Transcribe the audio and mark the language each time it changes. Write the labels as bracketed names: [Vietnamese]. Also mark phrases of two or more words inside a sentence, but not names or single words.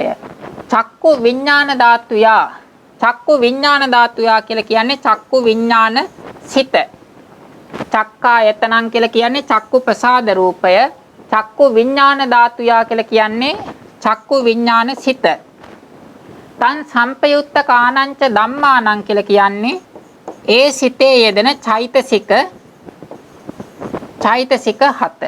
[Sinhala] චක්කු විඥාන ධාතුය. චක්කු විඥාන ධාතුය කියලා කියන්නේ චක්කු විඥාන සිත. චක්කායතනං කියලා කියන්නේ චක්කු ප්‍රසාද රූපය. චක්කු විඥාන ධාතුය කියලා කියන්නේ චක්කු විඥාන සිත. [Pali] තං සම්පයුත්ත කානංච ධම්මානං [Sinhala] කියලා කියන්නේ ඒ සිතේ යෙදෙන චෛතසික 7.